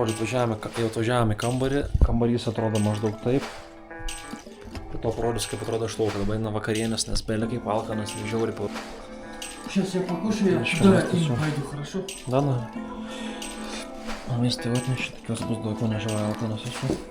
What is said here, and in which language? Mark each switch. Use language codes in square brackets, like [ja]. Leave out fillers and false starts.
[lt] atvažiavome į kambarį. Kambarys atrodo maždaug taip. Po to parodys, kaip atrodo iš lauko. Dabar eina vakarienės, nes belė kaip alkanas ir žiauriai po... [ru] Сейчас я покушаю, да, и пойду, хорошо? Да. [lt] Maistą atnešė, tikiuosi bus daugiau nežinau alkanas esu.